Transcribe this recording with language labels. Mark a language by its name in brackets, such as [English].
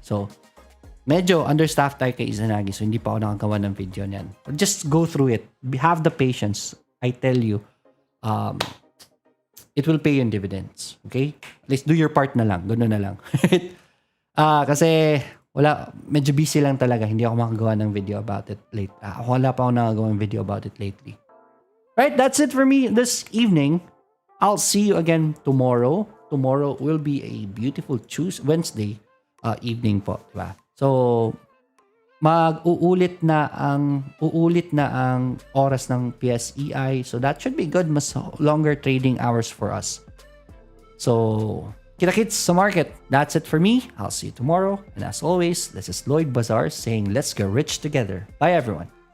[Filipino] So, medyo understaffed tayo kay Izanagi, so hindi pa ako nakagawa ng video niyan. [English] Just go through it. Have the patience. I tell you, it will pay you in dividends. Okay? At least do your part [Filipino] na lang. Ganoon na lang. Kasi medyo busy lang talaga. Hindi ako makagawa ng video about it late. Wala pa ako nakagawa ng video [English] about it lately. Right, that's it for me this evening. I'll see you again tomorrow. Tomorrow will be a beautiful Wednesday evening [Filipino] po, diba? So, uulit na ang oras ng PSEi. [English] So, that should be good. Mas longer trading hours for us. So, [Filipino] kita-kits sa market. [English] That's it for me. I'll see you tomorrow. And as always, this is Lloyd Bazaar saying, let's get rich together. Bye, everyone.